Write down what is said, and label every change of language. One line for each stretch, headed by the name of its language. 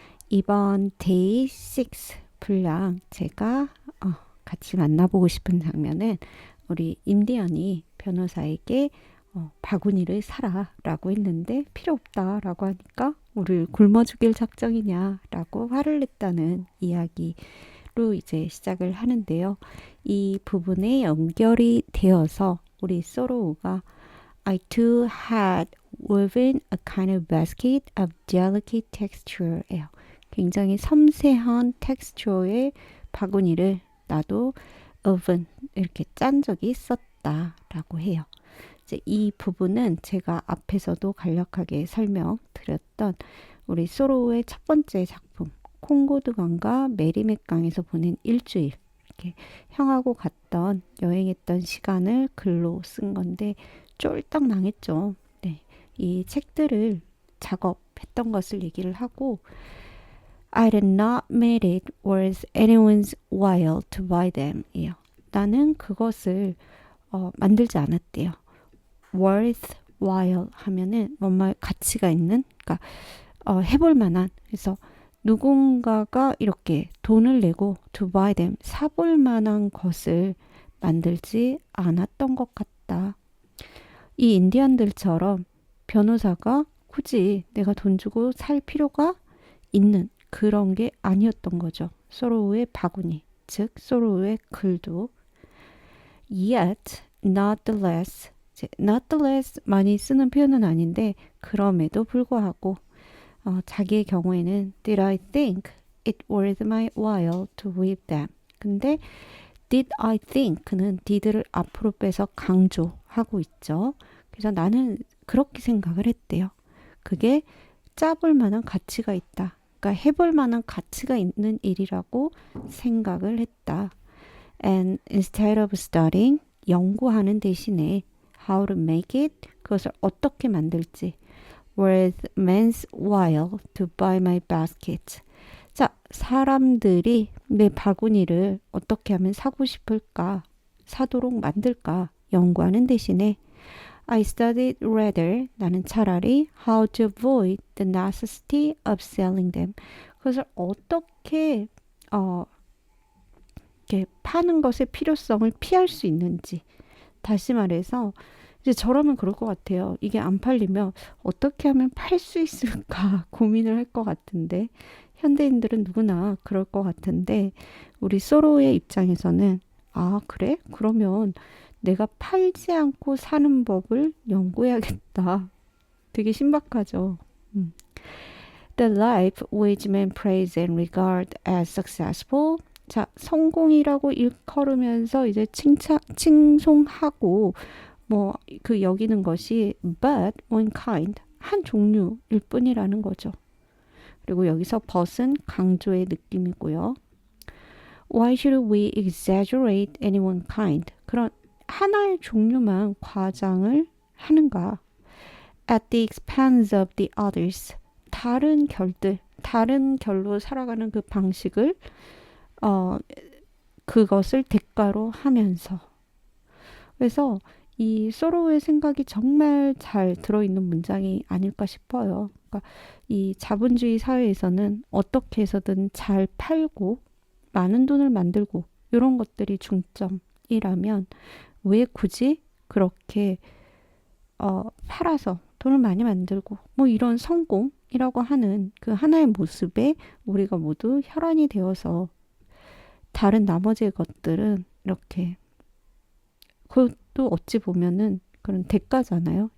Korean: 이번 데이 6 분량 제가 같이 만나보고 싶은 장면은 우리 인디언이 변호사에게 바구니를 사라 라고 했는데 필요 없다 라고 하니까 우리 굶어 죽일 작정이냐 라고 화를 냈다는 이야기로 이제 시작을 하는데요. 이 부분에 연결이 되어서 우리 소로우가
English: I too had woven a kind of basket of delicate texture예요.
Korean: 굉장히 섬세한 텍스처의 바구니를 나도 woven 이렇게 짠 적이 있었다라고 해요. 이제 이 부분은 제가 앞에서도 간략하게 설명드렸던 우리 소로우의 첫 번째 작품 콩고드강과 메리맥강에서 보낸 일주일 이렇게 형하고 갔던 여행했던 시간을 글로 쓴 건데 쫄딱 망했죠. 네, 이 책들을 작업했던 것을 얘기를 하고
English: I did not make it worth anyone's while to buy them.
Korean: 이요. 나는 그것을 만들지 않았대요.
English: worth while
Korean: 하면은 뭔가 가치가 있는, 그러니까 해볼 만한. 그래서 누군가가 이렇게 돈을 내고
English: to buy them
Korean: 사볼 만한 것을 만들지 않았던 것 같다. 이 인디언들처럼 변호사가 굳이 내가 돈 주고 살 필요가 있는 그런 게 아니었던 거죠. 소로우의 바구니, 즉 소로우의 글도
English: yet, not the less, not the less
Korean: 많이 쓰는 표현은 아닌데 그럼에도 불구하고 자기의 경우에는
English: did I think it worth my while to read them.
Korean: 근데
English: did I think
Korean: 그는 did를 앞으로 빼서 강조하고 있죠. 그래서 나는 그렇게 생각을 했대요. 그게 짜볼 만한 가치가 있다. 그러니까 해볼 만한 가치가 있는 일이라고 생각을 했다.
English: And instead of studying,
Korean: 연구하는 대신에
English: how to make it,
Korean: 그것을 어떻게 만들지,
English: worth man's while to buy my basket.
Korean: 자, 사람들이 내 바구니를 어떻게 하면 사고 싶을까, 사도록 만들까 연구하는 대신에
English: I studied rather,
Korean: 나는 차라리
English: how to avoid the necessity of selling them.
Korean: 그것을 어떻게 이렇게 파는 것의 필요성을 피할 수 있는지. 다시 말해서 이제 저라면 그럴 것 같아요. 이게 안 팔리면 어떻게 하면 팔 수 있을까 고민을 할 것 같은데 현대인들은 누구나 그럴 것 같은데 우리 소로의 입장에서는 아 그래? 그러면 내가 팔지 않고 사는 법을 연구해야겠다. 되게 신박하죠.
English: The life which men praise and regard as successful.
Korean: 자, 성공이라고 일컬으면서 이제 칭송하고 뭐 그 여기는 것이
English: but one kind,
Korean: 한 종류일 뿐이라는 거죠. 그리고 여기서 but은 강조의 느낌이고요.
English: Why should we exaggerate any one kind?
Korean: 그런 하나의 종류만 과장을 하는가?
English: At the expense of the others.
Korean: 다른 결들, 다른 결로 살아가는 그 방식을 그것을 대가로 하면서. 그래서 이 소로의 생각이 정말 잘 들어있는 문장이 아닐까 싶어요. 그러니까 이 자본주의 사회에서는 어떻게 해서든 잘 팔고 많은 돈을 만들고 이런 것들이 중점이라면 왜 굳이 그렇게 팔아서 돈을 많이 만들고 뭐 이런 성공이라고 하는 그 하나의 모습에 우리가 모두 혈안이 되어서 다른 나머지 것들은 이렇게 그것도 어찌 보면은 그런 대가잖아요.